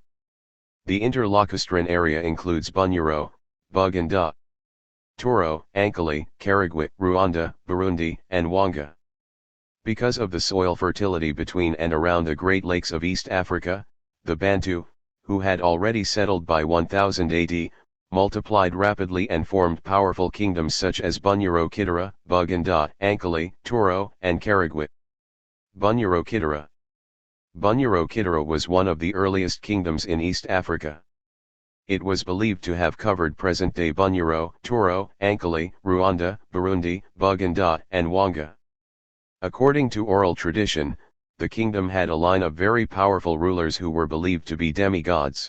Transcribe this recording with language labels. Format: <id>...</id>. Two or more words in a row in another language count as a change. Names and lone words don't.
<en>The interlacustrine area includes Bunyoro, Buganda, Toro, Ankole, Karagwe, Rwanda, Burundi, and Wanga. Because of the soil fertility between and around the Great Lakes of East Africa, the Bantu, who had already settled by 1000 AD, multiplied rapidly and formed powerful kingdoms such as Bunyoro Kidira, Buganda, Ankole, Toro, and Karagwe. Bunyoro Kidira. Bunyoro Kidira was one of the earliest kingdoms in East Africa. It was believed to have covered present-day Bunyoro, Toro, Ankole, Rwanda, Burundi, Buganda, and Wanga. According to oral tradition, the kingdom had a line of very powerful rulers who were believed to be demigods.</en>